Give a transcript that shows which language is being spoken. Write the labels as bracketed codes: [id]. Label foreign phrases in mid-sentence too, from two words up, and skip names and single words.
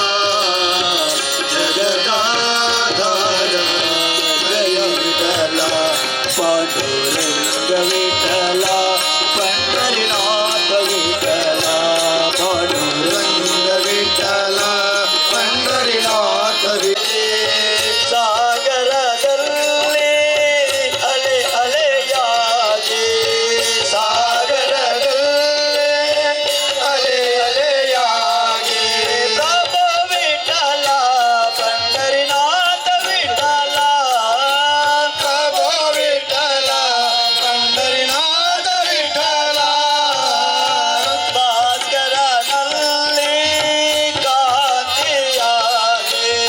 [mr] जगदाधार जय विठला पांडुरंग विठला पंढरीनाथ विठला पांडुरंग विठला पंढरीनाथ [kn] ಸಾಗರದಲ್ಲಿ ಅಲೆ ಅಲೆಯಾಗಿ ಸಾಗರದಲ್ಲಿ ಅಲೆ ಅಲೆಯಾಗಿ ಪ್ರಭು ವಿಠಲ ಪಂಢರಿನಾಥ ವಿಠಲ ಪ್ರಭು ವಿಠಲ ಪಂಢರಿನಾಥ ವಿಠಲ ಭಾಸ್ಕರನಲ್ಲಿ ಕಾಂತಿಯಾಗಿ